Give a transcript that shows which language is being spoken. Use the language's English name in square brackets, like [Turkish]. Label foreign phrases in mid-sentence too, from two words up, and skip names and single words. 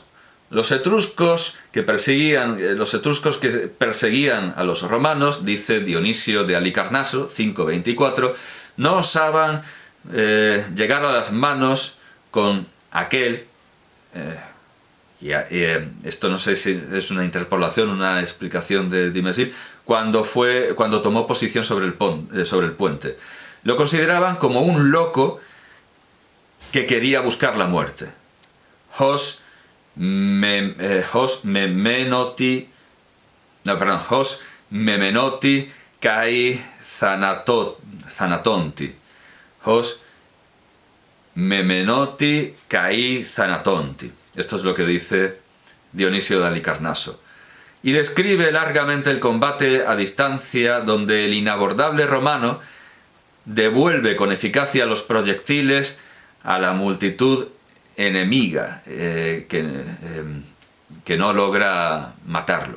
[Spanish] Los etruscos que perseguían a los romanos, dice Dionisio de Halicarnaso, 524, no osaban llegar a las manos con aquel, esto no sé si es una interpolación, una explicación de Dumézil, cuando tomó posición sobre el puente. Lo consideraban como un loco que quería buscar la muerte. [Greek] ὡς μεμηνότι καὶ θανατῶντι. ὡς μεμηνότι καὶ θανατῶντι. [Spanish] Esto es lo que dice Dionisio de Halicarnaso. Y describe largamente el combate a distancia, donde el inabordable romano devuelve con eficacia los proyectiles a la multitud enemiga, que no logra matarlo.